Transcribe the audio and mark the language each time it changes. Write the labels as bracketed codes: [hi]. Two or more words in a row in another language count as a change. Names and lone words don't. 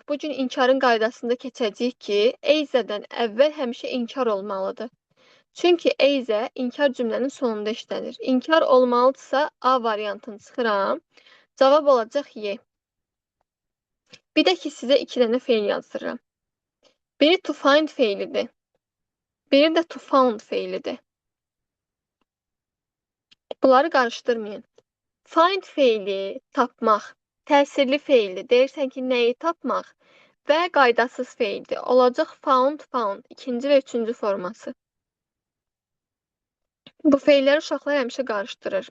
[az] Bu gün inkarın qaydasında keçəcəyik ki, eyzədən əvvəl həmişə inkar olmalıdır. Çünki eyzə inkar cümlənin sonunda işlənir. İnkar olmalıdırsa A variantını çıxıram. Cavab olacaq Y. Bir də ki, sizə 2 dənə feil yazdırıram. Biri to find feilidir. Biri də to found feilidir. Bunları qarışdırmayın. Find feili tapmaq, təsirli feildir. Deyirsən ki, nəyi tapmaq və qaydasız feildir. Olacaq found, found. İkinci və üçüncü forması. Bu feilləri uşaqlar həmişə qarışdırır.